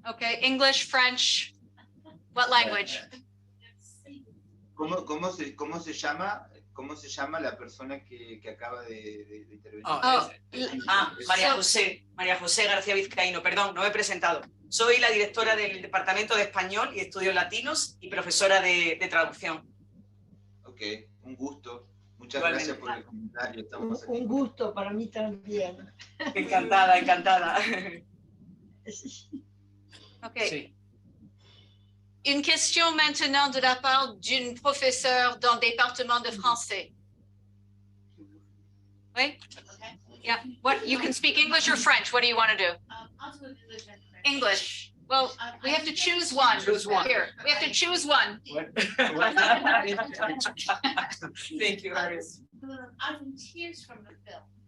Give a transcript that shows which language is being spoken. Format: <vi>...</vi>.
<en>Okay, English, French, what language?</en> <es>¿Cómo se llama la persona que acaba de intervenir? María José García Vizcaíno, perdón, no me he presentado. Soy la directora del Departamento de Español y Estudios Latinos y profesora de traducción. Ok, un gusto. Muchas gracias por el comentario. Estamos aquí. Un gusto para mí también. Encantada, encantada. Ok. Sí.</es> <fr>Une question maintenant de la part d'une professeure dans le département de français. Oui?</fr> <en>Yeah. What, you can speak English or French? What do you want to do? I'll do English and French. English. Well, we have to choose one. Choose one. Here, we have to choose one. Thank you, Iris. I'm in tears from the film.</en>